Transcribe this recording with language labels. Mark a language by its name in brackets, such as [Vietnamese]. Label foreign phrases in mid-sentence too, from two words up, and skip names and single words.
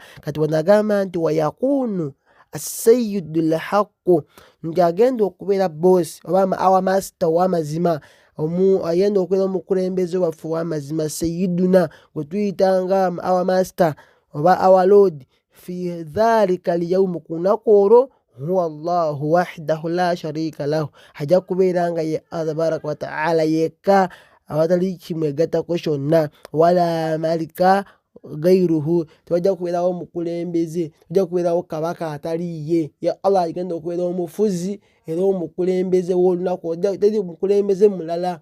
[Ganda] Kati wanagamba nti wayakunu [Arabic] السيد الحق, [Ganda] nti agenda okubeera bosi oba awa masita ow'amazima, agenda okubeera omukulembeze waffe ow'amazima, sayiduna gwe tuyitanga awa masita oba awa lord, [Arabic] في ذلك اليوم, [Ganda] ku lunaku olwo, [Arabic] هو الله وحده لا شريك له, [Ganda] ajja kubeera nga ye Allah [Arabic] تبارك وتعالى [Ganda] yekka, awatali kimwegattako kyonna, [Arabic] ولا مالك غيره, [Ganda] tewajja kubeerawo omukulembeze, tewajja kubeerawo kabaka atali ye. Ye Allah agenda okubeera omufuzi era omukulembeze w'olunaku, teri mukulembeze mulala.